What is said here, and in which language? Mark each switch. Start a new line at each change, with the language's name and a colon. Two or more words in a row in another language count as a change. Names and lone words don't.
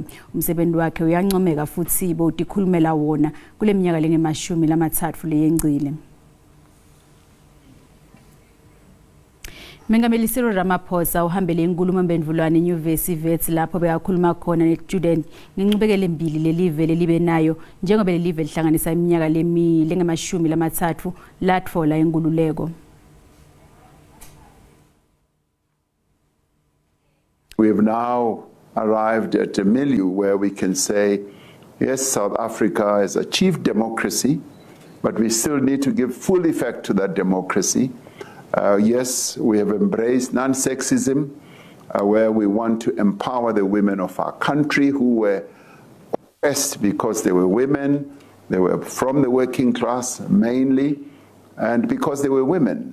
Swati: Umsebenzi wakhe uyancomeka futhi botikhulumela wona kule minyaka lenge-30 leyengcile. Mengameli Cyril Ramaphosa uhambele inkulumo mbendvulwane eNyuvesi Wits lapho bekakhuluma khona ne-student ngenqubekela embili lelive lelibe nayo njengoba lelive lihlanganisa iminyaka lenge-30 latfola inkululeko.
English: We have now arrived at a milieu where we can say, yes, South Africa has achieved democracy, but we still need to give full effect to that democracy. Yes, we have embraced non-sexism, where we want to empower the women of our country who were oppressed because they were women, they were from the working class mainly, and because they were women.